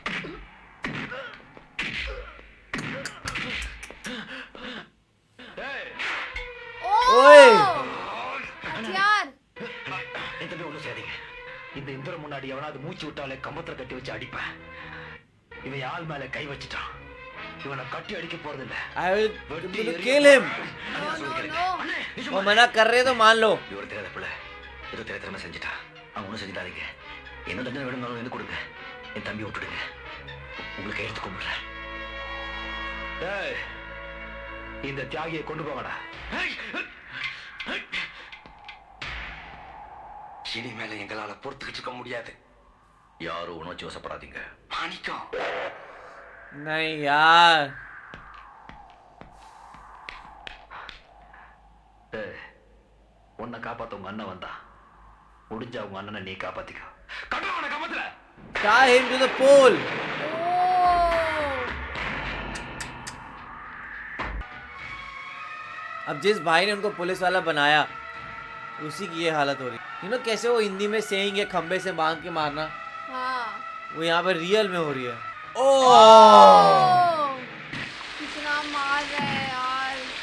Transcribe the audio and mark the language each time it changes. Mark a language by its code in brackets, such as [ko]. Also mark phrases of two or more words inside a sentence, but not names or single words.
[hi] ஏய், ओए हथियार. [ta] என் தம்பி ஒண்ணும் செய்யாதீங்க. இந்த இந்திரன் முன்னாடி எவனாவது மூச்சு விட்டாலே கம்பத்துல கட்டி வச்சு அடிப்பேன். இவன் ஆள் மேல கை வச்சுட்டான். இவனை கட்டி அடிக்க போறது இல்ல. [en] I will kill him. No no no. [hi] वो मना कर रहे हैं तो मान लो. [ta] இவர் தெரியாத பிள்ளை ஏதோ தெரியாதனமா செஞ்சுட்டா. அவன் ஒன்றும் செஞ்சுட்டாதீங்க. என்ன தண்டனை வேணும்னாலும் வந்து கொடுங்க. என் தம்பி விட்டுடுங்க. உங்களுக்கு எடுத்து கும்பிடுறேன். ஏய், இந்த தியாகியை கொண்டு போங்கடா. இனிமேல எங்களால பொறுத்துக்கிட்டு இருக்க முடியாது. யாரும் உணர்ச்சி வசப்படாதீங்க. மாணிக்கம், [hi] नहीं यार. [ta] ஏய், உன்னை காப்பாத்த உங்க அண்ணன் வந்தா முடிஞ்சா உங்க அண்ணனை நீ காப்பாத்திக்கோ. கட்டுவான கம்பத்துல. [en] Tie him to the pole. Oh. [hi] अब जिस भाई ने उनको पुलिस वाला बनाया उसी की ये हालत हो रही। कैसे वो हिंदी में सेइंग है खंबे से बांध के मारना, हाँ वो यहाँ पर रियल में हो रही है। ओह, कितना मार रहा है यार।